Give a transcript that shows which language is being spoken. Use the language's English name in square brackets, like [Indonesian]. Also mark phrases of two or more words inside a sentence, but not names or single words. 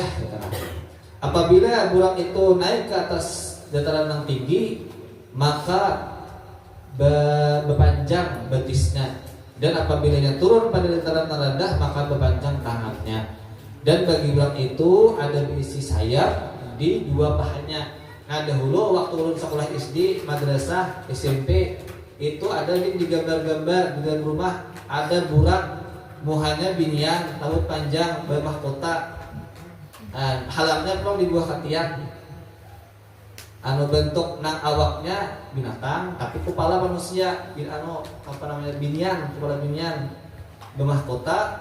[Malay] Apabila burak itu naik ke atas dataran yang tinggi, maka berpanjang betisnya, dan apabila turun pada dataran yang rendah, maka berpanjang tangannya. Dan bagi burak itu ada berisi sayap di dua pahanya. [Banjar] Nah, dahulu waktu ulun sekolah SD, madrasah, SMP, itu ada di gambar-gambar di dalam rumah, ada burak muhanya binian, rambut panjang, bermahkota, halamnya pun di buah katiak, bentuk nang awaknya binatang tapi kepala manusia, binian, kepala binian, bermahkota.